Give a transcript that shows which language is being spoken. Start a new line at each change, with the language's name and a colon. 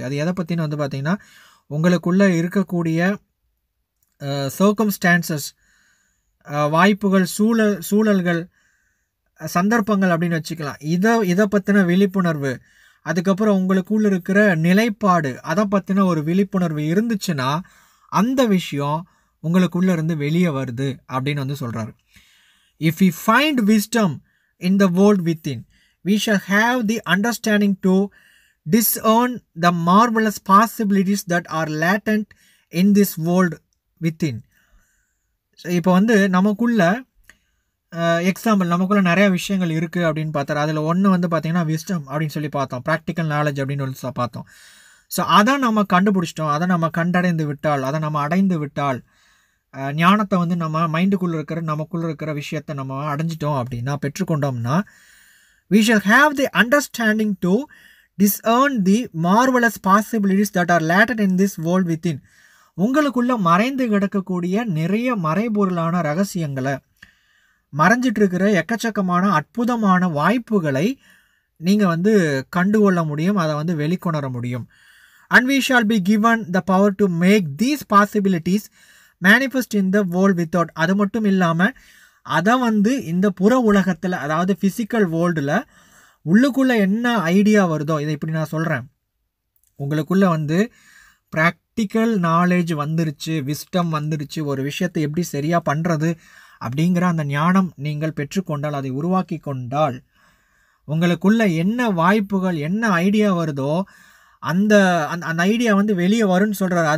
Tamil: அது எதை பற்றின வந்து பார்த்திங்கன்னா உங்களுக்குள்ளே இருக்கக்கூடிய சர்க்கம்ஸ்டான்சஸ், வாய்ப்புகள், சூழல்கள், சந்தர்ப்பங்கள் அப்படின்னு வச்சுக்கலாம். இதை பற்றின விழிப்புணர்வு, அதுக்கப்புறம் உங்களுக்குள்ள இருக்கிற நிலைப்பாடு, அதை பற்றின ஒரு விழிப்புணர்வு இருந்துச்சுன்னா அந்த விஷயம் உங்களுக்குள்ளே இருந்து வெளியே வருது அப்படின்னு வந்து சொல்கிறாரு.
English: If we find wisdom in the world within, we shall have the understanding to discern the marvelous possibilities that are latent in this world within.
Tamil: இப்போ வந்து நமக்குள்ள எக்ஸாம்பிள், நமக்குள்ள நிறைய விஷயங்கள் இருக்குது அப்படின்னு பார்த்தாரு. அதில் ஒன்று வந்து பார்த்திங்கன்னா விஸ்டம் அப்படின்னு சொல்லி பார்த்தோம், ப்ராக்டிக்கல் நாலேஜ் அப்படின்னு சொல்லி பார்த்தோம். ஸோ அதை நம்ம கண்டுபிடிச்சிட்டோம், அதை நம்ம கண்டடைந்து விட்டால், அதை நம்ம அடைந்து விட்டால், ஞானத்தை வந்து நம்ம மைண்டுக்குள்ளே இருக்கிற நமக்குள்ளே இருக்கிற விஷயத்தை நம்ம அடைஞ்சிட்டோம் அப்படின்னா, பெற்றுக்கொண்டோம்னா,
English: we shall have the understanding to discern the marvelous possibilities that are latent in this world within.
Tamil: உங்களுக்குள்ளே மறைந்து கிடக்கக்கூடிய நிறைய மறைபொருளான ரகசியங்களை, மறைஞ்சிட்டு இருக்கிற எக்கச்சக்கமான அற்புதமான வாய்ப்புகளை நீங்கள் வந்து கண்டுகொள்ள முடியும், அதை வந்து வெளிக்கொணர முடியும்.
English: And we shall be given the power to make these possibilities manifest in the world without.
Tamil: அது மட்டும் இல்லாமல் அதை வந்து இந்த புற உலகத்தில், அதாவது ஃபிசிக்கல் வேர்ல்டில் உள்ளுக்குள்ளே என்ன ஐடியா வருதோ, இதை இப்படி நான் சொல்கிறேன், உங்களுக்குள்ளே வந்து ப்ராக்டிக்கல் நாலேஜ் வந்துருச்சு, விஸ்டம் வந்துருச்சு, ஒரு விஷயத்தை எப்படி சரியாக பண்ணுறது அப்படிங்கிற அந்த ஞானம் நீங்கள் பெற்றுக்கொண்டால், அதை உருவாக்கி கொண்டால், உங்களுக்குள்ள என்ன வாய்ப்புகள், என்ன ஐடியா வருதோ அந்த அந்த ஐடியா வந்து வெளியே வரும்னு சொல்கிறாரு.